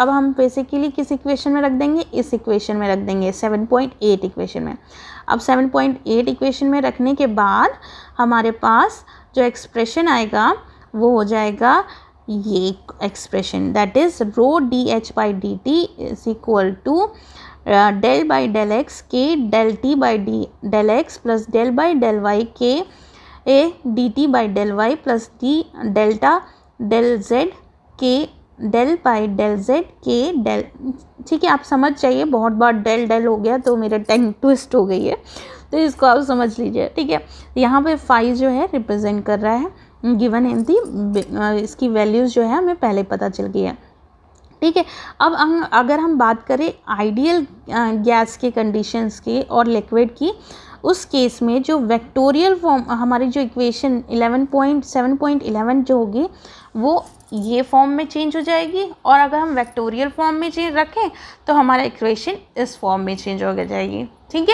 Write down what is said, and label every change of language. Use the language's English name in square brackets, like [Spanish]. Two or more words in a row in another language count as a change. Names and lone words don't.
[Hindi] अब हम बेसिकली किस इक्वेशन में रख देंगे, इस इक्वेशन में रख देंगे, 7.8 इक्वेशन में। अब 7.8 इक्वेशन में रखने के बाद हमारे पास जो एक्सप्रेशन आएगा वो हो जाएगा ये एक्सप्रेशन, [English] that is [Hindi] ρ dH/dt [English] is equal to [Hindi] del/del x k del t/del x प्लस del/del y k dt/del y प्लस d डेल्टा del z k del/del z k del, ठीक है। आप समझ जाइए, बहुत बार del हो गया तो मेरा [English] tongue twist [Hindi] हो गई है, तो इसको आप समझ लीजिए, ठीक है। यहाँ पे फाई जो है रिप्रेजेंट कर रहा है [English] given in the, [Hindi] इसकी वैल्यूज़ जो है हमें पहले पता चल गई है, ठीक है। अब अगर हम बात करें [English] ideal gas [Hindi] के कंडीशंस की और लिक्विड की, उस केस में जो [English] vectorial form [Hindi] हमारी जो इक्वेशन 7.11 जो होगी वो ये फॉर्म में चेंज हो जाएगी, और अगर हम [English] vectorial form [Hindi] में चेंज रखें तो हमारा इक्वेशन इस फॉर्म में चेंज हो जाएगी, ठीक है।